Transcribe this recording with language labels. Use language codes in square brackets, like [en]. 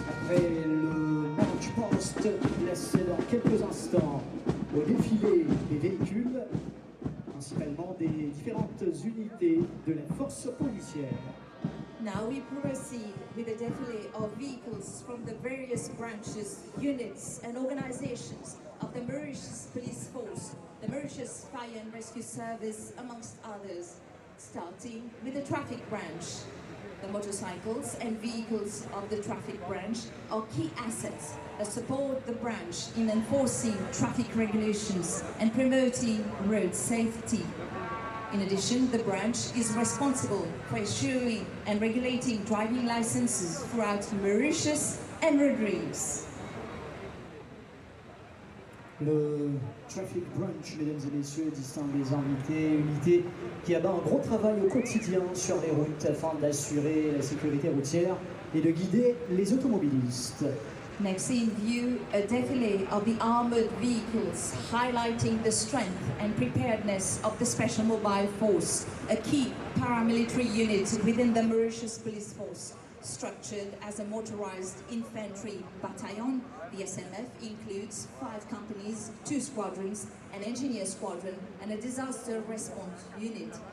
[fr] Le march past laisse dans quelques instants au défilé des véhicules, principalement des différentes unités de la force policière. [en] Now we proceed with the defile of vehicles from the various branches, units and organizations of the Mauritius Police Force, the Mauritius Fire and Rescue Service, amongst others, starting with the traffic branch. The motorcycles and vehicles of the traffic branch are key assets that support the branch in enforcing traffic regulations and promoting road safety. In addition, the branch is responsible for issuing and regulating driving licenses throughout Mauritius and Rodrigues. [fr] Le Traffic Branch, mesdames et messieurs, distingue les invités, unité qui abat un gros travail au quotidien sur les routes afin d'assurer la sécurité routière et de guider les automobilistes. [en] Next in view, a defile of the armored vehicles highlighting the strength and preparedness of the Special Mobile Force, a key paramilitary unit within the Mauritius Police Force. Structured as a motorized infantry battalion, the SMF includes 5 companies, 2 squadrons, an engineer squadron, and a disaster response unit.